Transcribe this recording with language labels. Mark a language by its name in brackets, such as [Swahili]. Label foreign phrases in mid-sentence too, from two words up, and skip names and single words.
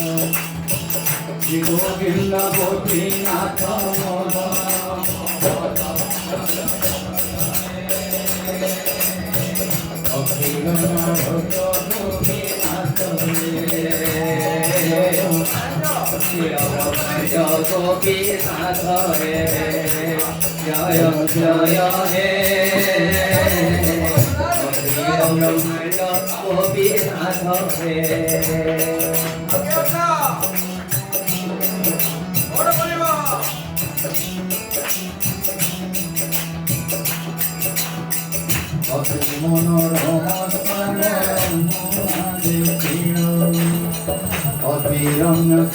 [Sanskrit] श्री गोविंद गोपीनाथ मदन अखिल नायक गोपीनाथ। [Bangla] গোপীনাথ হে জয় জয় হে অখিল ব্রহ্মাণ্ড গোপীনাথ হে বড় পরিবার অতি মনোরম অতি রম্য